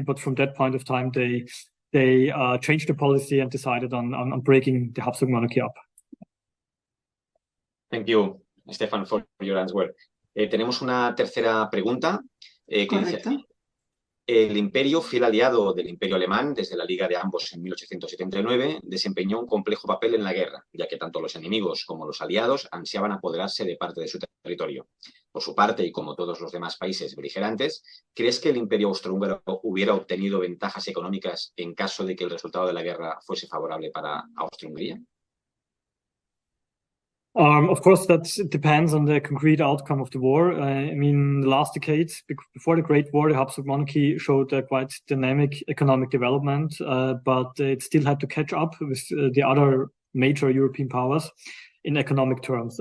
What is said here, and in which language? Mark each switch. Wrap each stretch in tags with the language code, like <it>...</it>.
<en>But from that point of time, they changed the policy and decided on breaking the Habsburg monarchy up. Thank you, Stefan, for your answer.</en> <es>Tenemos una tercera pregunta que dice: el imperio, fiel aliado del imperio alemán desde la Liga de ambos en 1879, desempeñó un complejo papel en la guerra, ya que tanto los enemigos como los aliados ansiaban apoderarse de parte de su territorio. Por su parte, y como todos los demás países beligerantes, ¿crees que el imperio austrohúngaro hubiera obtenido ventajas económicas en caso de que el resultado de la guerra fuese favorable para Austria-Hungría?</es> <en>Of course, that depends on the concrete outcome of the war. I mean, in the last decades, before the Great War, the Habsburg monarchy showed quite dynamic economic development, but it still had to catch up with the other major European powers in economic terms.</en>